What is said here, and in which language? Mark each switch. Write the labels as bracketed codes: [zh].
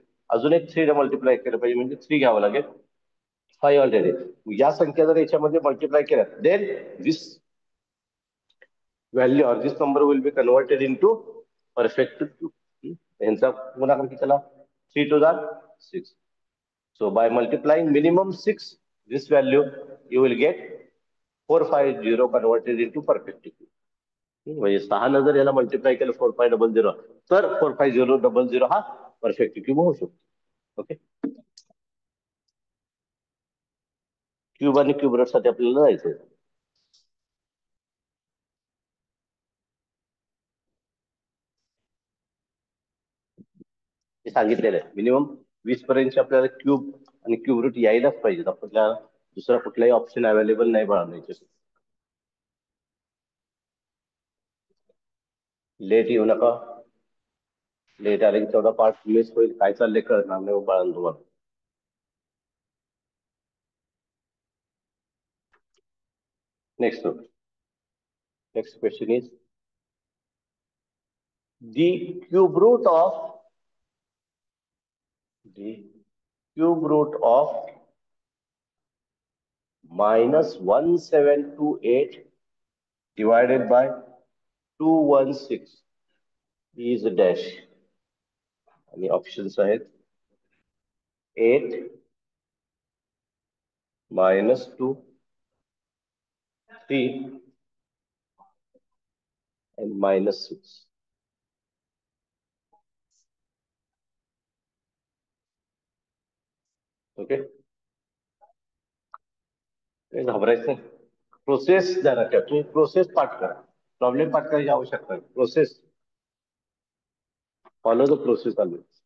[mr] अजून एक 3 न मल्टिप्लाय केलं पाहिजे म्हणजे 3 घ्यावं लागेल. [en] 5 already. [mr] या संख्या जर याच्यामध्ये मल्टिप्लाय केल्या, [en] Then this value or this number will be converted into perfect cube. [mr] यांचा गुणाकार किती झाला, 3 2 जार 6. [en] So by multiplying minimum 6 this value, you will get 450 converted into perfect cube. [mr] म्हणजे 6 न जर याला मल्टिप्लाय केलं 4500 तर 45000 हा परफेक्ट क्यूब होऊ शकतो. ओके, क्यूब आणि क्यूब रूट साठी आपल्याला जायचं. हे सांगितलेलं आहे. मिनिमम 20 पर्यंतचे आपल्याला क्यूब आणि क्यूब रूट यायलाच पाहिजेत. आपल्याला दुसरा कुठलाही ऑप्शन अवेलेबल नाही बाळा याच्यासाठी. लेट येऊ नका. लेट आले की तेवढा पार्ट मिस होईल. काय चाललंय कळणार नाही बाळा तुम्हाला. [en] Next next question is the cube root of the cube root of minus 1728 divided by 216 is dash. [mr] आणि ऑप्शन्स आहेत 8 -2 3 and -6. ओके, काही घाबरायचं नाही. प्रोसेस जरा ठेवा. तुम्ही प्रोसेस पाठ करा. प्रॉब्लेम पाठ करायची आवश्यकता नाही. [en] Process follow the process always.